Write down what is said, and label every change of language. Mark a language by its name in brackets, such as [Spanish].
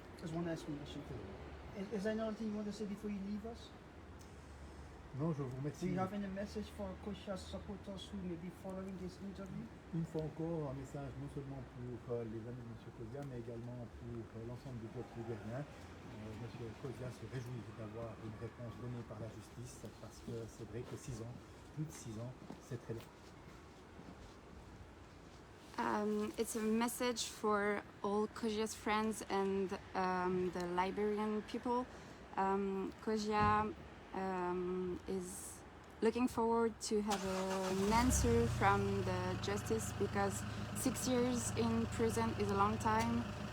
[English] There's one explanation. Is there anything you want to say before you leave us? [French] Non, je vous [English] Do [French] remercie. [English] you have any message for Kosiah's supporters who may be following this interview? [French] Une fois encore, un message non seulement pour les amis de M. Kosiah, mais également pour l'ensemble du peuple libérien. M. Kosiah se réjouit d'avoir une réponse donnée par la justice, parce que c'est vrai que 6 ans, plus de 6 ans, c'est très long. [English] It's a message for all Kosiah's friends and the Liberian people. Kosiah is looking forward to have an answer from the justice, because 6 years in prison is a long time.